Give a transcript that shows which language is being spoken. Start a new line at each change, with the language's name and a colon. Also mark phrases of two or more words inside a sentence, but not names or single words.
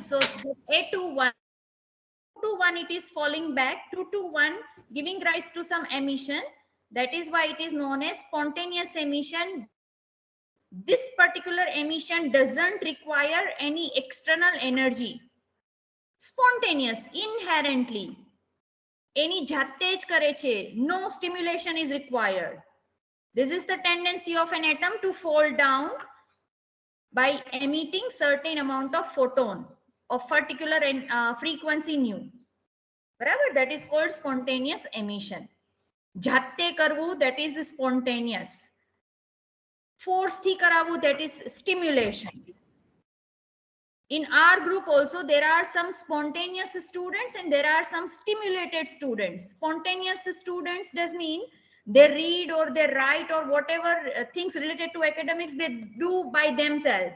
English: So A to one, 2 to 1 it is falling back, 2 to 1 giving rise to some emission. That is why it is known as spontaneous emission. This particular emission doesn't require any external energy. Spontaneous, inherently.
Gujarati: Any જાતે જ કરે છે.
English: No stimulation is required. This is the tendency of an atom to fall down by emitting certain amount of photon of particular frequency nu.
Gujarati: બરાબર?
English: That is called spontaneous emission.
Gujarati: જાતે કરવું,
English: that is spontaneous.
Gujarati: Force થી કરાવવું,
English: that is stimulation. In our group also, there are some spontaneous students and there are some stimulated students. Spontaneous students does mean they read or they write or whatever things related to academics they do by themselves.